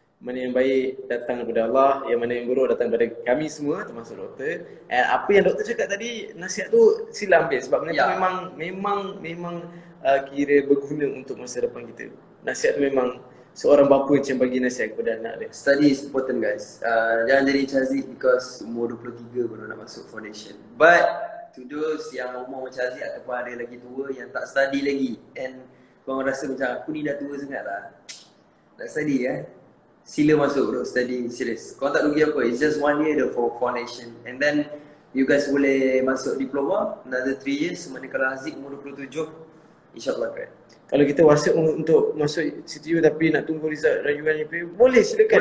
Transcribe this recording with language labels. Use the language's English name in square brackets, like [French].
[Malay] Mana yang baik datang daripada Allah, yang mana yang buruk datang daripada kami semua termasuk doktor. And apa yang doktor cakap tadi, nasihat tu sila ambil sebab benda tu memang kira berguna untuk masa depan kita. Nasihat tu memang seorang bapa macam bagi nasihat kepada anak dia. [English] Study is important guys. [Malay] Jangan jadi Chazik because umur 23 baru nak masuk foundation. [English] But to those [Malay] yang umur macam Aziz ataupun ada lagi tua yang tak study lagi and korang rasa macam aku ni dah tua sangat lah nak study sila masuk bro, study serius. Korang tak rugi apa, [English] it's just 1 year for foundation and then you guys [Malay] boleh masuk [English] diploma another 3 years. [Malay] Semana kalau Aziz umur 27 insyaAllah kan. Kalau kita WhatsApp untuk masuk CTU tapi nak tunggu result rayuan UP, boleh silakan.